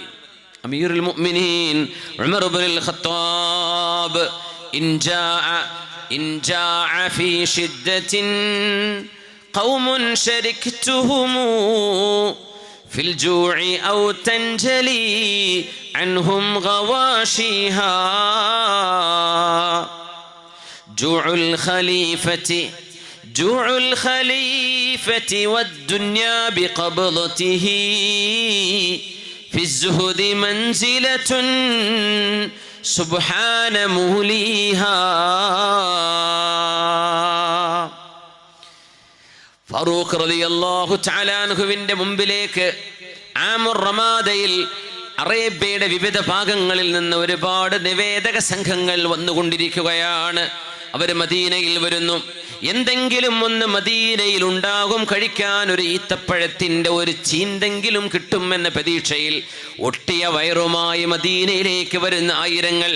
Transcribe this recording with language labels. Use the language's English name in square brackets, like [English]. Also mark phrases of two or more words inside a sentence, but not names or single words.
[Arabic] أمير المؤمنين عمر بن الخطاب إن جاء في شدة قوم شركتهم في الجوع أو تنجلي عنهم غواشيها جوع الخليفة جوع الخليفة والدنيا بقبضته في الزهد منزلة سبحان موليها. [Malayalam] ഫാറൂഖ് [Arabic] رضي الله تعالى [Malayalam] അൻഹുവിന്റെ മുമ്പിലേക്ക് ആമുർ റമാദയിൽ അറേബ്യയുടെ വിവിധ ഭാഗങ്ങളിൽ നിന്ന് ഒരുപാട് നിവേദക സംഘങ്ങൾ വന്നുകൊണ്ടിരിക്കുകയാണ്. അവർ മദീനയിൽ വരുന്നു. എന്തെങ്കിലും ഒന്ന് മദീനയിൽ ഉണ്ടാകും, കഴിക്കാൻ ഒരു ഈത്തപ്പഴത്തിൻ്റെ ഒരു ചീന്തെങ്കിലും കിട്ടുമെന്ന പ്രതീക്ഷയിൽ ഒട്ടിയ വയറുമായി മദീനയിലേക്ക് വരുന്ന ആയിരങ്ങൾ.